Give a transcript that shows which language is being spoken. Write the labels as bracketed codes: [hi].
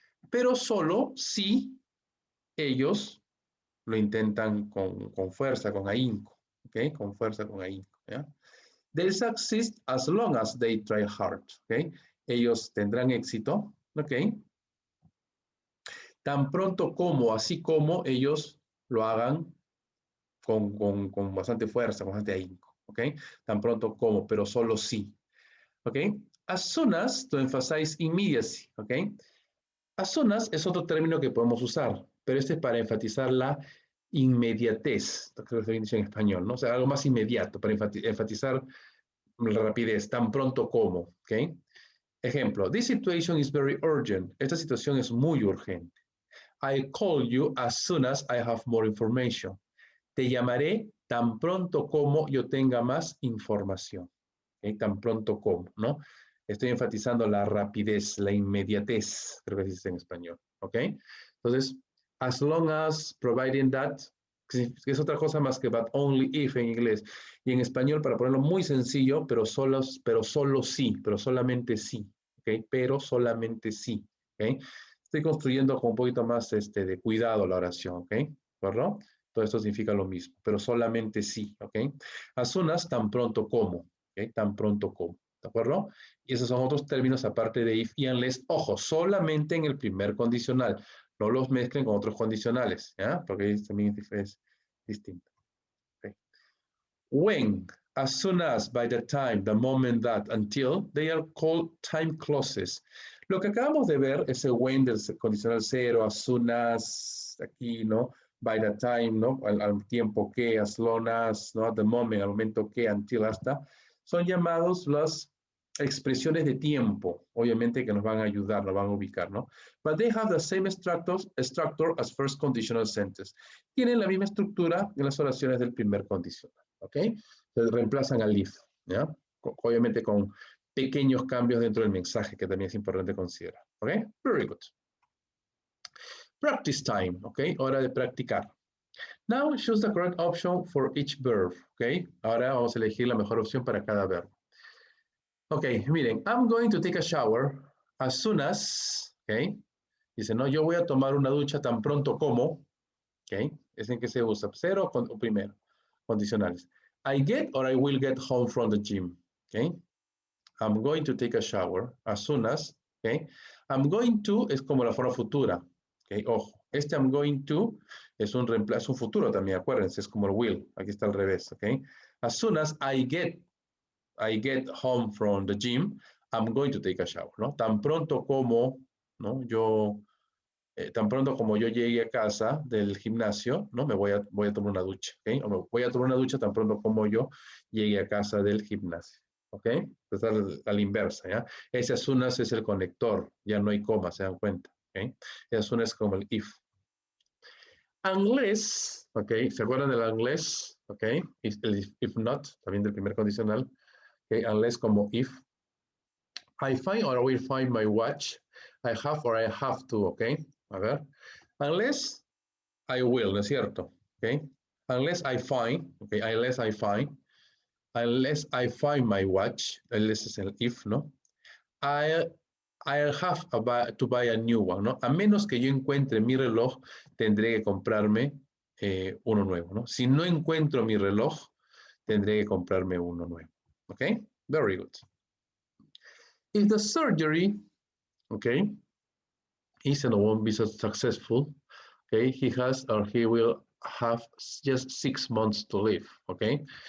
[es] pero solo si ellos lo intentan con fuerza, con ahínco, ¿ok? Con fuerza, con ahínco, ¿ya? [en] They'll succeed as long as they try hard, ¿ok? [es] Ellos tendrán éxito, ¿ok? Tan pronto como, así como ellos lo hagan con bastante fuerza, con bastante ahínco, ¿ok? Tan pronto como, pero solo sí, ¿ok? [en] As soon as, to emphasize immediacy, [es] ¿ok? As soon as es otro término que podemos usar, pero este es para enfatizar la inmediatez, creo que se dice en español, ¿no? O sea, algo más inmediato, para enfatizar la rapidez, tan pronto como, ¿ok? [en] Ejemplo, this situation is very urgent. [es] Esta situación es muy urgente. [en] I call you as soon as I have more information. [es] Te llamaré tan pronto como yo tenga más información. ¿Okay? Tan pronto como, ¿no? Estoy enfatizando la rapidez, la inmediatez, creo que se dice en español. ¿Ok? Entonces, as long as, providing that, que es otra cosa más que but only if en inglés. Y en español, para ponerlo muy sencillo, pero solo sí, pero solamente sí. ¿Ok? Pero solamente sí. ¿Ok? Estoy construyendo con un poquito más de cuidado la oración. ¿Ok? ¿Correcto? Todo esto significa lo mismo, pero solamente sí, ¿ok? As soon as, tan pronto como, ¿ok? Tan pronto como, ¿de acuerdo? Y esos son otros términos aparte de if y unless. Ojo, solamente en el primer condicional. No los mezclen con otros condicionales, ¿ya? Porque ahí también es distinto. ¿Okay? [en] When, as soon as, by the time, the moment that, until, they are called time clauses. [es] Lo que acabamos de ver, ese when del condicional cero, as soon as, aquí, ¿no? By the time, ¿no? Al tiempo que, as long as, ¿no? At the moment, al momento que, until, hasta, son llamados las expresiones de tiempo, obviamente que nos van a ayudar, nos van a ubicar, ¿no? [en] But they have the same structure as first conditional sentence. [es] Tienen la misma estructura en las oraciones del primer condicional, ¿ok? Se reemplazan al if, ¿ya? Obviamente con pequeños cambios dentro del mensaje que también es importante considerar, ¿ok? [en] Very good. Practice time, ¿ok? [es] Hora de practicar. [en] Now choose the correct option for each verb, ¿ok? [es] Ahora vamos a elegir la mejor opción para cada verbo. [en] Ok, miren, I'm going to take a shower as soon as, ¿ok? [es] Dice, no, yo voy a tomar una ducha tan pronto como, ¿ok? Es en que se usa, cero o primero, condicionales. [en] I get or I will get home from the gym, ¿ok? I'm going to take a shower as soon as, ¿ok? [es] I'm going to es como la forma futura, ¿ok? Ojo, este I'm going to es un reemplazo, un futuro también, acuérdense, es como el will, aquí está al revés, ¿ok? [en] As soon as I get home from the gym, I'm going to take a shower, ¿no? [es] Tan pronto como, ¿no? Tan pronto como yo llegue a casa del gimnasio, ¿no? Voy a tomar una ducha, ¿ok? O me voy a tomar una ducha tan pronto como yo llegue a casa del gimnasio, ¿ok? Entonces, a la inversa, ¿ya? Ese as soon as es el conector, ya no hay coma, se dan cuenta, ¿ok? Ese as soon as es como el if. Unless, ¿ok? ¿Se acuerdan del unless? ¿Ok? If not, también del primer condicional, ¿ok? Unless como if. [en] I find or I will find my watch. I have or I have to, ¿ok? [es] A ver. [en] Unless I will, [es] ¿no es cierto? [en] ¿Ok? Unless I find, ¿ok? Unless I find my watch, unless [es] es el if, ¿no? [en] I'll have to buy a new one, [es] ¿no? A menos que yo encuentre mi reloj, tendré que comprarme uno nuevo, ¿no? Si no encuentro mi reloj, tendré que comprarme uno nuevo, ¿ok? [en] Very good. If the surgery, okay, is and won't be so successful, okay, he has or he will have just 6 months to live, okay?